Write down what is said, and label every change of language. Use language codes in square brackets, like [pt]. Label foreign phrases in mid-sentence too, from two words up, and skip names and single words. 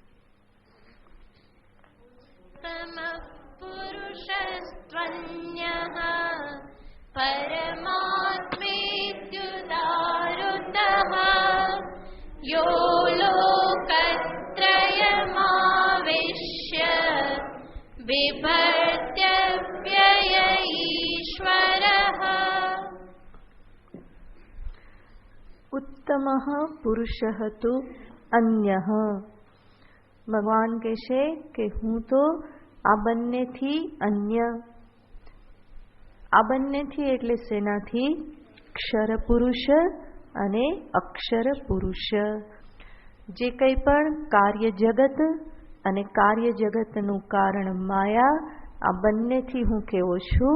[sa] પુરુષસ્ત્વન્યઃ પરમાત્મેત્યુદાહૃતઃ યો લોકત્રયમાવિશ્ય बिभर्त्यव्यय ईश्वरः. उत्तमः पुरुषः तो अन्यः. [gu] ભગવાન કહેશે કે હું તો આ બંનેથી અન્ય. આ બંનેથી એટલે શેનાથી? ક્ષર પુરુષ અને અક્ષર પુરુષ. જે કંઈ પણ કાર્ય જગત અને કાર્ય જગતનું કારણ માયા, આ બંનેથી હું કેવો છું?